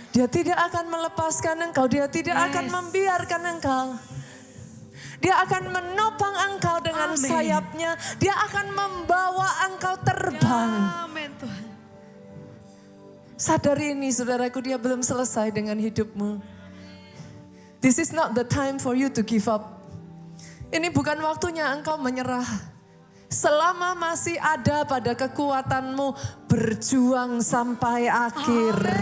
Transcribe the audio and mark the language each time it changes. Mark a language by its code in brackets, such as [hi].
[id] Dia tidak akan melepaskan engkau. Dia tidak akan membiarkan engkau. Dia akan menopang engkau dengan sayapnya. Dia akan membawa engkau terbang. Amen Tuhan. Sadari ini saudaraku, dia belum selesai dengan hidupmu. [en] This is not the time for you to give up. [id] Ini bukan waktunya engkau menyerah. Selama masih ada pada kekuatanmu, berjuang sampai akhir.